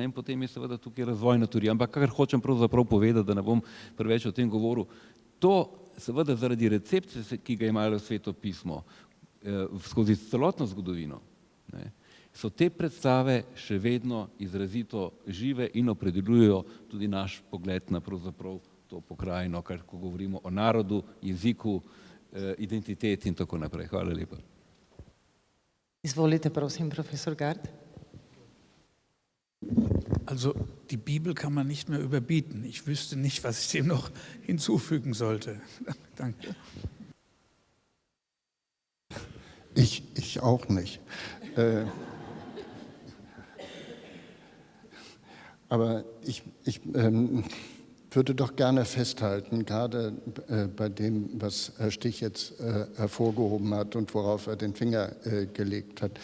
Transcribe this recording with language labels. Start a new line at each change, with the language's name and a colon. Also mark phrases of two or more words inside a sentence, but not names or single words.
Slovenian: In potem je seveda tukaj razvojna teorija. Ampak kar hočem pravzaprav povedati, da ne bom preveč o tem govoril, to seveda zaradi recepcije, ki ga imajo Sveto pismo skozi celotno zgodovino, ne, so te predstave še vedno izrazito žive in opredeljujejo tudi naš pogled na pravzaprav to pokrajino, kar ko govorimo o narodu, jeziku, identiteti in tako naprej. Hvala lepa. Izvolite, prosim, profesor Gard.
German: Also die Bibel kann man nicht mehr überbieten. Ich wüsste nicht, was ich dem noch hinzufügen sollte. Danke. Ich auch nicht. Aber ich würde doch gerne festhalten, gerade bei dem, was Herr Stich jetzt hervorgehoben hat und worauf er den Finger gelegt hat.